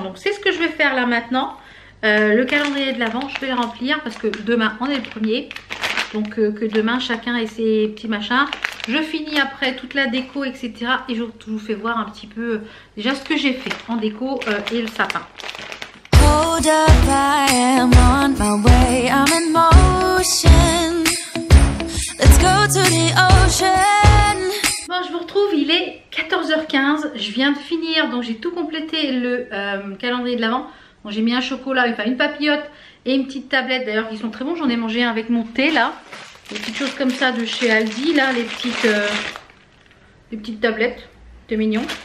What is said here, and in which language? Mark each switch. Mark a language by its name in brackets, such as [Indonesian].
[French] Donc c'est ce que je vais faire là maintenant. Le calendrier de l'Avent, je vais le remplir parce que demain on est le premier. Donc que demain chacun ait ses petits machins. Je finis après toute la déco, etc. Et je vous fais voir un petit peu déjà ce que j'ai fait en déco et le sapin. [English] Hold up, I am on my way, I'm in motion. Let's go to the ocean. [French] Bon, je vous retrouve, il est 14h15. Je viens de finir, donc j'ai tout complété le calendrier de l'Avent. Bon, j'ai mis un chocolat, enfin une papillote et une petite tablette d'ailleurs qui sont très bons. J'en ai mangé un avec mon thé là. Des petites choses comme ça de chez Aldi là, les petites tablettes. C'est mignon.